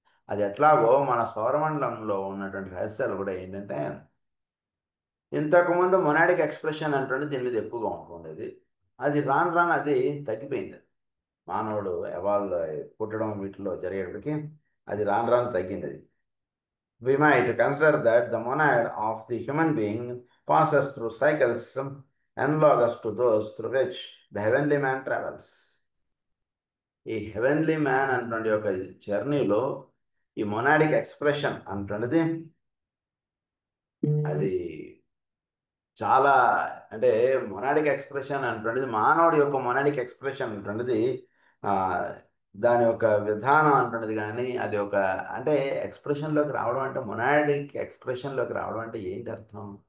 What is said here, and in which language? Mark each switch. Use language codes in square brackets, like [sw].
[te] అది ఎట్లాగో మన సౌరమండలంలో ఉన్నటువంటి రహస్యాలు కూడా ఏంటంటే ఇంతకుముందు మొనాడిక్ ఎక్స్ప్రెషన్ అంటుండే దీని మీద ఎక్కువగా ఉంటుండేది. అది రాను రాను అది తగ్గిపోయింది. మానవుడు ఎవాల్వ్ పుట్టడం వీటిలో జరిగేటప్పటికి అది రాను రాను తగ్గింది. అది [en] we might consider that the monad of the human being passes through cycles analogous to those through which the heavenly man travels. [te] ఈ హెవెన్లీ మ్యాన్ అన్నటువంటి ఒక జర్నీలో ఈ మొనాడిక్ ఎక్స్ప్రెషన్ అంటున్నది అది చాలా, అంటే మొనాడిక్ ఎక్స్ప్రెషన్ అంటున్నది మానవుడి యొక్క మొనాడిక్ ఎక్స్ప్రెషన్ అంటున్నది ఆ, దాని యొక్క విధానం అంటున్నది కానీ అది ఒక, అంటే ఎక్స్ప్రెషన్లోకి రావడం అంటే మొనాడిక్ ఎక్స్ప్రెషన్లోకి రావడం అంటే ఏంటి అర్థం?